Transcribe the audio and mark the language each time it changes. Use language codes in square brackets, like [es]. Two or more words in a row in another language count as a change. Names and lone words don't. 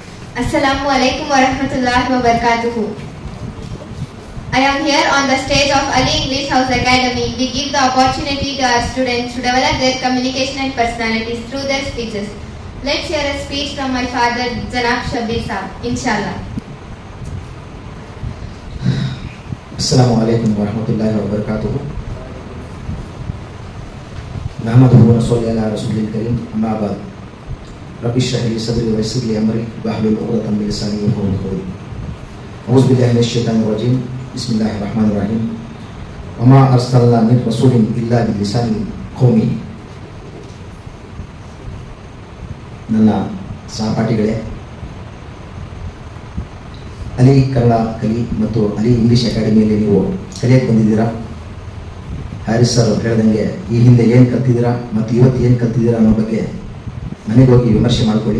[ar] السلام عليكم ورحمة الله وبركاته. [en] I am here on the stage of Ali English House Academy. We give the opportunity to our students to develop their communication and personalities through their speeches. Let's hear a speech from my father, Janab Shabir Saab, inshallah. [ar] السلام عليكم ورحمة الله وبركاته. نحمده ونصلي على رسوله الكريم، أما بعد. رب اشرح لي صدري ويسر لي أمري واحلل عقدة من لساني يفقهوا قولي. أعوذ بالله من الشيطان الرجيم. بسم الله الرحمن الرحيم. وما أرسلنا من رسول إلا بلسان قومه. [kn] ನನ್ನ ಸಹಪಾಠಿಗಳೇ, ಅಲಿ ಕನ್ನಡ ಕಲಿ ಮತ್ತು ಅಲಿ ಇಂಗ್ಲಿಷ್ ಅಕಾಡೆಮಿಯಲ್ಲಿ ನೀವು ಕಲಿಯಕ್ಕೆ ಬಂದಿದ್ದೀರಾ. ಹ್ಯಾರಿಸ್ ಸರ್ ಹೇಳ್ದಂಗೆ ಈ ಹಿಂದೆ ಏನು ಕಲ್ತಿದ್ದೀರಾ ಮತ್ತು ಇವತ್ತು ಏನು ಕಲ್ತಿದ್ದೀರಾ ಅನ್ನೋ ಬಗ್ಗೆ ಮನೆಗೆ ಹೋಗಿ ವಿಮರ್ಶೆ ಮಾಡಿಕೊಳ್ಳಿ.